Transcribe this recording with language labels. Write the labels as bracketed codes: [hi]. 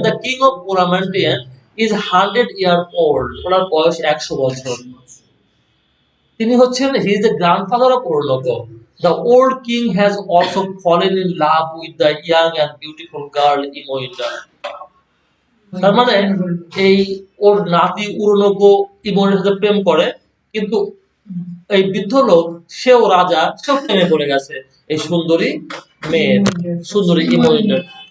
[en] the king of Coramantien is 100 year old, [bn] ওনার বয়স 100 বছর। তিনি হচ্ছেন [en] He is the grandfather of Oroonoko. The old king has also fallen in love with the young and beautiful girl Imoinda. [bn] তার মানে এই ওর নাতি উরুনকো ইমোইন্ডার সাথে প্রেম করে, কিন্তু এই বৃদ্ধ লোক, সেও রাজা, সেও প্রেমে পড়ে গেছে এই সুন্দরী মেয়ে, সুন্দরী ইমোইন্ডার।